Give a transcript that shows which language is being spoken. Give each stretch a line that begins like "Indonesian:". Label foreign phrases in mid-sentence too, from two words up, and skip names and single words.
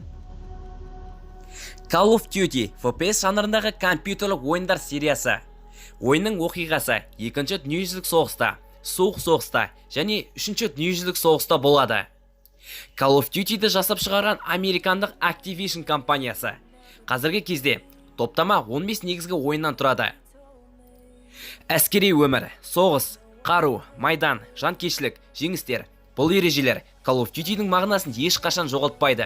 Kazakh: Call of Duty FPS жанрындағы компьютерлік ойындар сериясы. Ойынның оқиғасы 2-ші дүниежүзілік соғыста, суық соғыста және 3-ші дүниежүзілік соғыста болады.
English: Call of Duty-ді
Kazakh: жасап шығарған американдық Activision компаниясы. Қазіргі кезде топтама 15 негізгі ойыннан тұрады. Әскери өмір, соғыс, қару, майдан, жанкештілік, жеңістер. Бұл ережелер
English: Call of Duty-дің
Kazakh: мағынасын ешқашан жоғалтпайды.